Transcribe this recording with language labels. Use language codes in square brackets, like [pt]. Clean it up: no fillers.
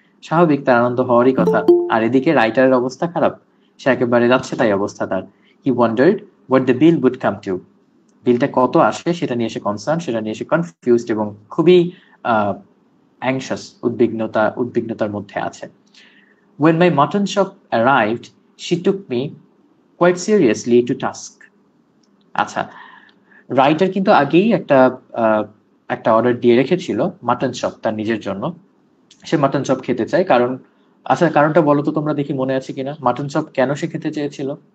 [bn] স্বাভাবিক, তার আনন্দ হওয়ারই কথা। আর এদিকে রাইটারের অবস্থা খারাপ, সে একেবারে যাচ্ছে তাই অবস্থা তার। [en] he wondered what the bill would come to, [bn] বিলটা কত আসে সেটা নিয়ে সে কনসার্ন, সেটা নিয়ে সে কনফিউজড, এবং খুবই অ্যাংশাস, উদ্বিগ্নতার মধ্যে আছে। [en] When my mutton shop arrived, she took me quite seriously to task. [bn] আচ্ছা, রাইটার কিন্তু আগেই একটা অর্ডার দিয়ে রেখেছিল মাটন চপ তার নিজের জন্য। সে মাটন চপ খেতে চায়, কারণ আচ্ছা কারণটা বলো তো তোমরা, দেখি মনে আছে কিনা, মাটন চপ কেন সে খেতে চেয়েছিল?